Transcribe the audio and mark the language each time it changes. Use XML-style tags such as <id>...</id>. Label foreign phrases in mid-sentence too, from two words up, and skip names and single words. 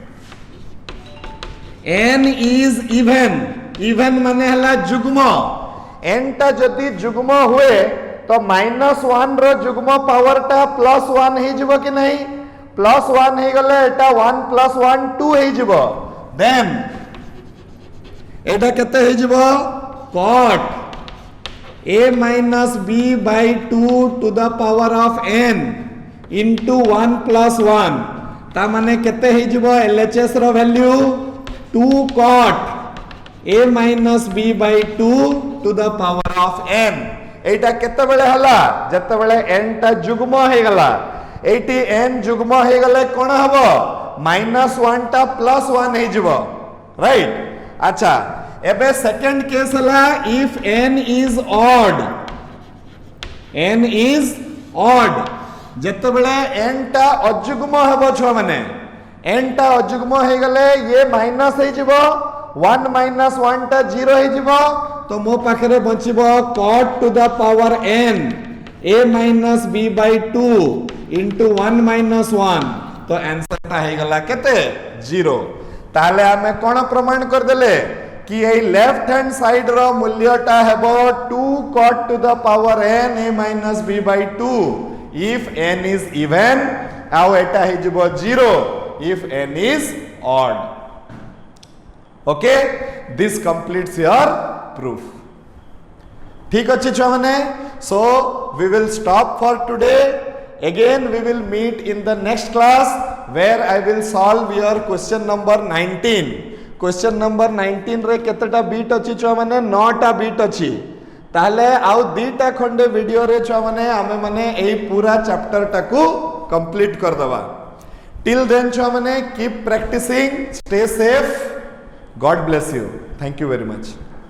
<en>n is even</en> <or>ମାନେ ହେଲା ଯୁଗ୍ମ n ଟା ଯଦି ଯୁଗ୍ମ ହୁଏ ତ -1 ର ଯୁଗ୍ମ ପାୱାର ଟା +1 ହେ ଯିବ କି ନାହିଁ +1 ହେ ଗଲେ ଏଟା 1 + 1 2 ହେ ଯିବ ଦେନ ଏଟା କେତେ ହେ ଯିବ देन एटा केते हे जिवो</or> <en>cot a minus b by 2 to the power of n into 1 + 1</en> <or>ତା ମାନେ କେତେ ହେ ଯିବ LHS ର ଭାଲ୍ୟୁ 2</or> <en>cot a minus b by 2 to the power of n</en> <or>ଏଟା କେତେ ବେଳେ ହେଲା ଯେତେ ବେଳେ n ଟା ଯୁଗ୍ମ ହେ ଗଲା ଏଟି n ଯୁଗ୍ମ ହେ ଗଲେ କଣ ହେବ -1 ଟା +1 ହେ ଯିବ ରାଇଟ ଅଚ୍ଛା ଏବେ ସେକେଣ୍ଡ କେସ ହେଲା</or> <en>if n is odd</en> <or>ଯେତେ ବେଳେ n ଟା ଅଯୁଗ୍ମ ହେବ ଛ ମାନେ n ଟା ଅଯୁଗ୍ମ ହେ ଗଲେ ଏ ମାଇନସ ହେ ଯିବ 1 - 1 ଟା 0 ହେ ଯିବ ତ ମୋ ପାଖରେ ବଚିବ</or> <en>cot to the power n a minus b by 2 into 1 -</en> <or>1 ତ ଆନସର ତା ହେ ଗଲା କେତେ 0 ତାଲେ ହମେ କଣ ପ୍ରମାଣ କର ଦେଲେ କି ଏ</or> <en>left hand side</en> <or>ର ମୂଲ୍ୟ ଟା ହେବ 2</or> <en>cot to the power n a minus b by 2 if n is even</en> <or>ଆଉ ଏଟା ହେ ଯିବ 0</or> <en>if n is odd okay this completes your proof ठीक</en> <or>ଅଚ୍ଛେ ଛୁଆ ମାନେ</or> <en>so we will stop for today again we will meet in the next class where I will solve your question number 19 question number 19</en> <or>ରେ କେତେଟା ବିଟ ଅଛି ଛୁଆ ମାନେ 9 ଟା ବିଟ ଅଛି ତାଲେ ଆଉ ଦିଟା ଖଣ୍ଡେ ଭିଡିଓ ରେ ଛୁଆ ମାନେ ହମେ ମାନେ ଏହି ପୂରା ଚାପ୍ଟର ଟାକୁ କମ୍ପ୍ଲିଟ କର ଦବା</or> <en>till then</en> <or>ଛୁଆ ମାନେ</or> <en>keep practicing stay safe God bless you thank you very much</en>